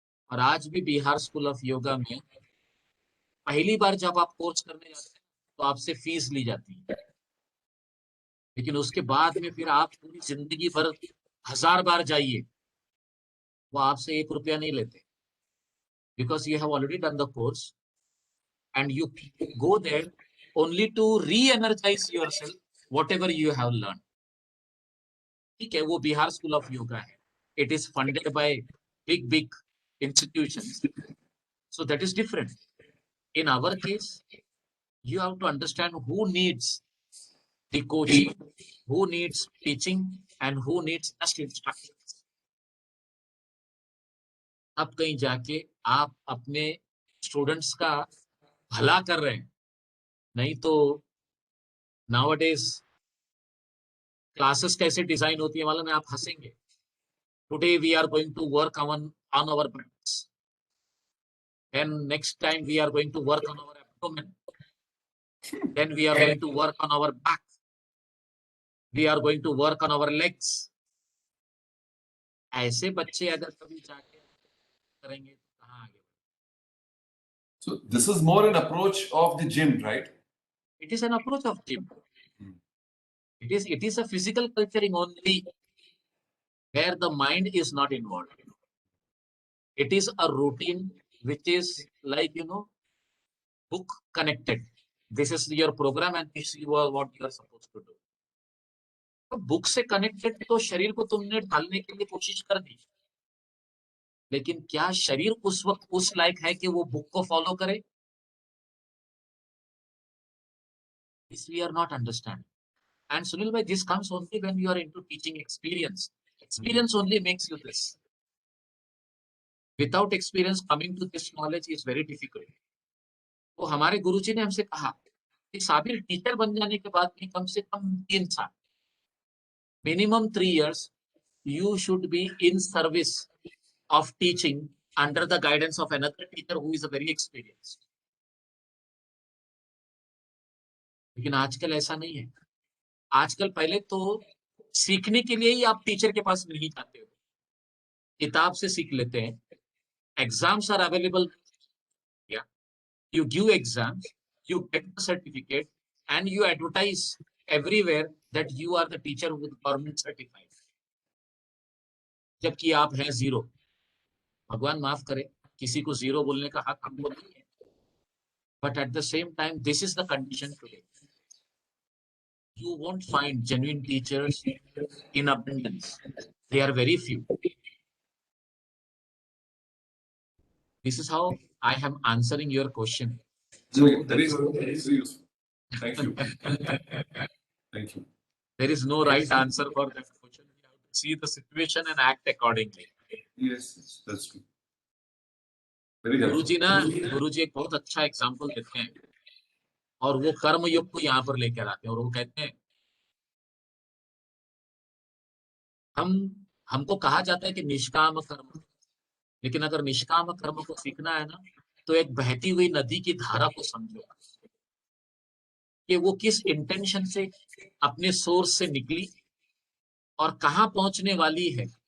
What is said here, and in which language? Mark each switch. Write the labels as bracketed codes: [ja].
[hi] और आज भी बिहार स्कूल ऑफ योगा में पहली बार जब आप कोर्स करने जाते हैं तो आपसे फीस ली जाती है, लेकिन उसके बाद में फिर आप पूरी जिंदगी भर 1000 बार जाइए, वो आपसे 1 रुपया नहीं लेते, [en] Because you have already done the course and you go there only to re-energize yourself whatever you have learned. [hi] ठीक है, वो बिहार स्कूल ऑफ योगा है, [en] It is funded by big big institutions, so that is different. In our case, you have to understand who needs the coaching, who needs teaching, and who needs just instructions. [hi] अब कहीं जाके आप अपने students का भला कर रहे हैं, नहीं तो नाउअडेज क्लासेस कैसे डिजाइन होती है मालूम है, आप हंसेंगे. [en] Today we are going to work on our practice, and next time we are going to work on our abdomen, then we are going to work on our back, we are going to work on our legs. [hi] ऐसे बच्चे अगर कभी जाके करेंगे तो कहाँ आगे? [en] So this is more an approach of the gym, right? It is an approach of gym. Hmm. It is a physical culturing only where the mind is not involved. It is a routine which is like, book connected. This is your program and this is what you are supposed to do. [hi] तो book से connected तो शरीर को तुमने ढालने के लिए कोशिश कर दी, लेकिन क्या शरीर उस वक्त उस लायक है कि वो बुक को फॉलो करे? [en] This we are not understanding. And Sunil bhai, this comes only when you are into teaching experience. Experience only makes you this. Without experience, coming to this knowledge is very difficult. [hi] तो हमारे गुरुजी ने हमसे कहा कि Sabir, teacher बन जाने के बाद भी कम से कम 3 साल, [en] minimum 3 years, you should be in service of teaching under the guidance of another teacher who is a very experienced. [hi] लेकिन आजकल ऐसा नहीं है. आजकल पहले तो सीखने के लिए ही आप टीचर के पास नहीं जाते हो, किताब से सीख लेते हैं. [en] Exams are available, you give exams, you get the certificate, and you advertise everywhere that you are the teacher with government certified. [hi] जबकि आप हैं जीरो. भगवान माफ करे, किसी को जीरो बोलने का हक हमको नहीं है. [en] But at the same time, this is the condition today. You won't find genuine teachers in abundance. They are very few. This is how I am answering your question. So very useful. Thank you. Thank you. There is no right answer for that question. You have to see the situation and act accordingly. Yes, that's true. Very helpful. [hi] गुरुजी एक बहुत अच्छा example देते हैं और वो कर्म योग को यहाँ पर लेकर आते हैं और वो कहते हैं, हमको कहा जाता है कि निष्काम कर्म, लेकिन अगर निष्काम कर्म को सीखना है ना, तो एक बहती हुई नदी की धारा को समझो कि वो किस इंटेंशन से अपने सोर्स से निकली और कहाँ पहुंचने वाली है.